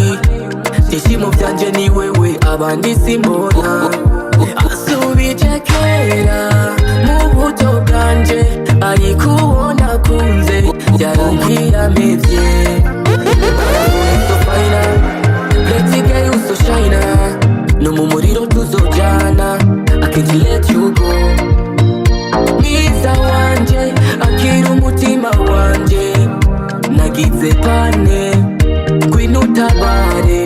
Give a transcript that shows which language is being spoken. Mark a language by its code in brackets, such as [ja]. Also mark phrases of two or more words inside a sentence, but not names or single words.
[rn] Ibyishimo byanje ni wewe abandi simbona. Asubije kera mu buto bwanje, ariko uwo nakunze yarankwiyamevye. [en] So fine, let's get you so shine. [rn] No mu muriro tuzojana, [en] I can't let you go. [rn] Mwiza wanje akira umutima wanje, nagize pane ngwino utabare.